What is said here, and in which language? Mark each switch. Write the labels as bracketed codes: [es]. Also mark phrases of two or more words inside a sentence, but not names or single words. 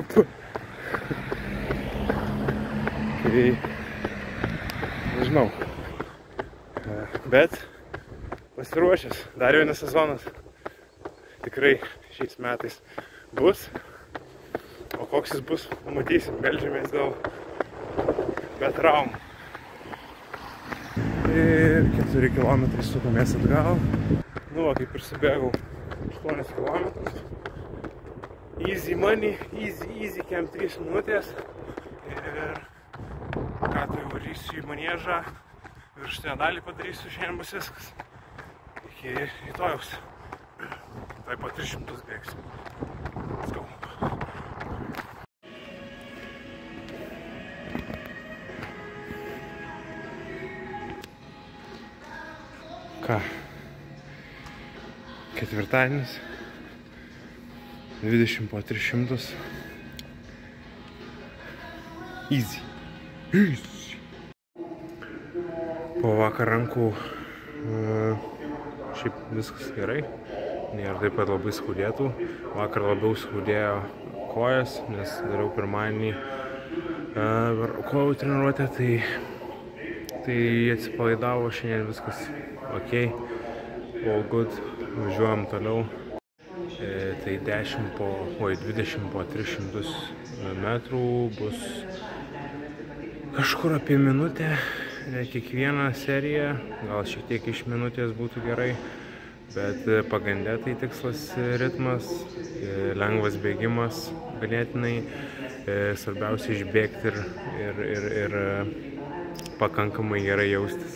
[lt] Tai nežinau, bet pasiruošęs, dar vienas sezonas tikrai šiais metais bus, o koks jis bus, pamatysim, meldžiamės dėl be traumų. Ir 4 kilometrai sukomės atgal. Nu, va, kaip ir subėgau 8 kilometrus. [en] Easy money, easy, [lt] kem 3 minutės. Ir ką tai varysiu į maniežą, viršutinę dalį padarysiu, šiandien bus viskas. Iki rytojaus. Tai po 300 bėgsiu. [en] Let's go. [lt] Ką? Ketvirtadienis. 20 po 300. Easy. Po vakar rankų šiaip viskas gerai. Nėra taip pat labai skaudėtų. Vakar labiau skaudėjo kojas, nes dariau pirmadienį kojų treniruotę, tai atsipalaidavo, šiandien viskas [en] ok, all good, [lt] važiuojam toliau. Tai 20 po 300 metrų bus kažkur apie minutę, ne kiekvieną seriją, gal šiek tiek iš minutės būtų gerai, bet pagrinde tai tikslas ritmas, lengvas bėgimas ganėtinai, svarbiausia išbėgti ir pakankamai gerai jaustis.